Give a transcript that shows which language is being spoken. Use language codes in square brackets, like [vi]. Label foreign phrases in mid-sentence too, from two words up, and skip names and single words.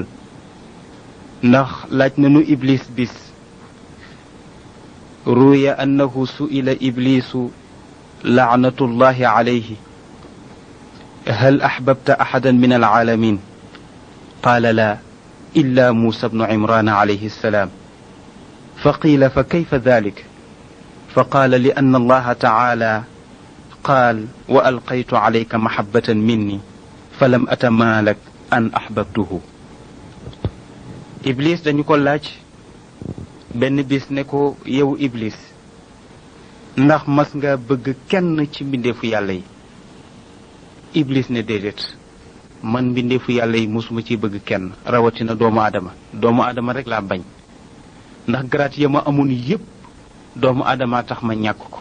[wo] ndax laaj nañu Iblis bis, [ar] روي أنه سئل إبليس لعنة الله عليه هل أحببت أحدا من العالمين قال لا إلا موسى بن عمران عليه السلام فقيل فكيف ذلك فقال لأن الله تعالى قال وألقيت عليك محبة مني فلم أتمالك أن أحببته. [wo] Iblis dañu ko laaj benn bis ne ko yow Iblis ndax mas nga bëgg kenn ci mbindeefu yàlla yi? Iblis ne déedéet, man mbindeefu yàlla yi mosuma ci bëgg kenn, rawatina doomu aadama rek laa bañ, ndax garaat ya ma amoon yépp doomu aadama tax ma ñàkk ko.